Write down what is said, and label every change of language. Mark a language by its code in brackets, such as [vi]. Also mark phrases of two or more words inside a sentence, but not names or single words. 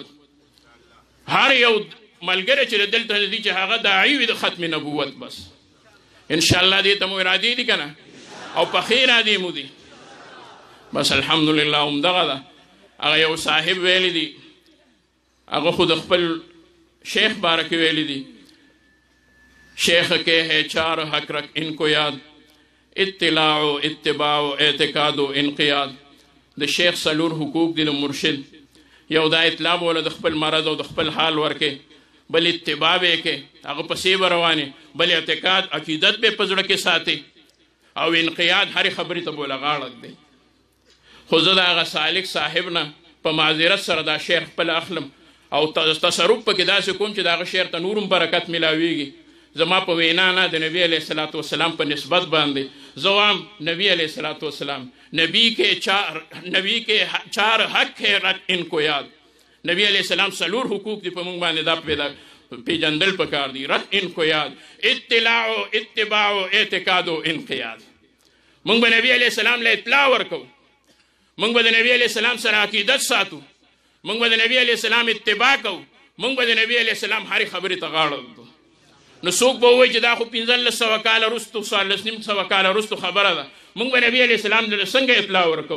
[ps] هر یو ملګری چې دلته دی چې هغه داعي وي د ختم نبوت، بس [ar] انشاءالله [ps] دې ته مو ارادې دي که نه، او پخې ارادې مو دي، بس [ar] الحمدلله [ps] همدغه ده. هغه یو صاحب ویلی دي، هغه خو د خپل شیخ باره کې ویلی دي، [ur] شیخ کے ہے چار حق رکھ ان کو یاد، اطلاع و اتباع و اعتقاد و انقیاد. [ps] د شیخ څلور حقوق دي د مرشد. یو دا اطلاع به له د خپل مرض او د خپل حال ورکې، بل اتباع به یې کې، هغه پسې به روانې، بل اعتقاد عقیدت به په زړه کې ساتي، او انقیاد هرې خبرې ته به له غاړه ږدي. خو زه د هغه سالک صاحب نه په معذرت سره دا شعر خپل اخلم او تصرف پکې داسې کوم چې د هغه شعر ته نورم برکت میلاویږي. زما په وینا نه د نبی [ar] علیه الصلاۃ والسلام [ps] په نسبت باندې زه وایم نبی [ar] علیه الصلاۃ والسلام [ur] نبی کے چار حق ہے رت ان کو یاد. [ps] نبی [ar] علیہ السلام [ps] څلور حقوق دي په موږ باندې دا پیژندل پکار دي. [ur] رت ان کو یاد، اطلاع و اتباع و اعتقاد و انقیاد. [ps] موږ به نبی [ar] علیہ السلام [ps] له اطلاع ورکو، موږ به د نبی [ar] علیہ السلام [ps] سره عقیدت ساتو، موږ به د نبی [ar] علیہ السلام [ps] اتباع کوو، موږ به د نبی [ar] علیہ السلام [ps] هرې خبرې ته غاړه ږدو. نو څوک به ووایي چې دا خو 1500 کاله وروستو 1400 کاله وروستو خبره ده، موږ به نبی [ar] علیہ السلام [ps] ته څنګه اطلاع ورکو؟